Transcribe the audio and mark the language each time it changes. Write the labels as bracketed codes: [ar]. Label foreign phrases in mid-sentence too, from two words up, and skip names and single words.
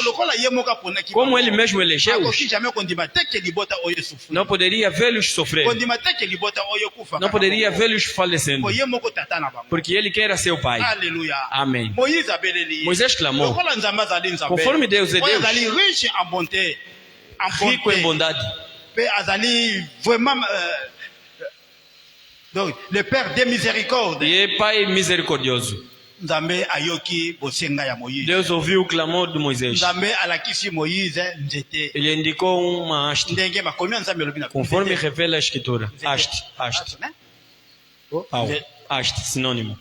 [pt] Como ele mesmo elegeu-os, não poderia vê-los sofrer. Não poderia vê-los falecendo. Porque ele que era seu pai. Amém. Moisés clamou. Conforme Deus é Deus, rico em bondade. [fr] Donc, le Père de miséricorde. [pt] E é Pai misericordioso. Deus ouviu o clamor de Moisés. Ele indicou uma haste. Conforme revela a Escritura. Haste. Pau. Haste, sinônimo.